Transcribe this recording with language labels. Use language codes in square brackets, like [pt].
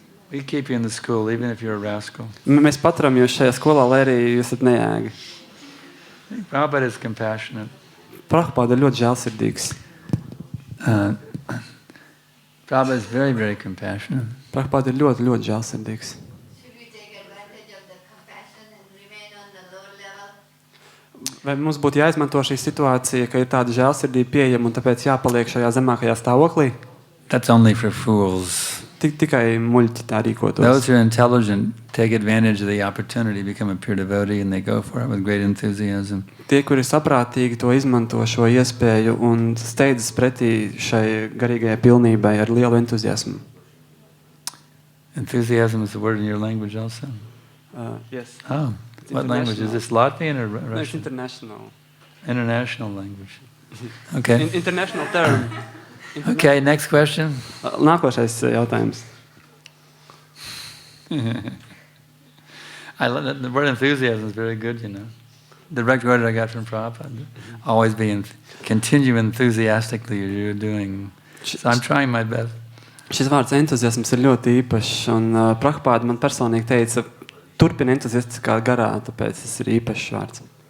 [en] We keep you in the school, even if you're a rascal. [lv] Mēs paturam jūs šajā skolā, lai arī jūs esat nejēgi. [en] Prabhupada is compassionate. [lv] Prabhupada ir ļoti žēlsirdīgs. [en] Prabhupada is very, very compassionate. [lv] Prabhupada ir ļoti, ļoti žēlsirdīgs. [en] Should we take advantage of the compassion and remain on the lower level? [lv] Vai mums būtu jāizmanto šī situācija, ka ir tāda žēlsirdība pieejama un tāpēc jāpaliek šajā zemākajā stāvoklī? [en] That's only for fools. [lv] Tikai muļķi tā rīkotos. [en] Those who are intelligent take advantage of the opportunity, become a pure devotee, and they go for it with great enthusiasm. [lv] Tie, kuri saprātīgi to izmanto šo iespēju un steidzas pretī šai garīgajai pilnībai ar lielu entuziasmu. [en] Enthusiasm is the word in your language also? Yes. Oh, what language? Is this Latvian or Russian? No, it's international. International language. Okay. International term. Okay, next question. [lv] Nākošais jautājums. [en] I love that. The word enthusiasm is very good, you know. The direct word I got from Prabhupada. Always continue enthusiastically as you're doing. So I'm trying my best. [lv] Šis vārds entuziasms ir ļoti īpašs, un Prabhupada man personīgi teica, turpina entuziastiskā garā, tāpēc tas ir īpašs vārds.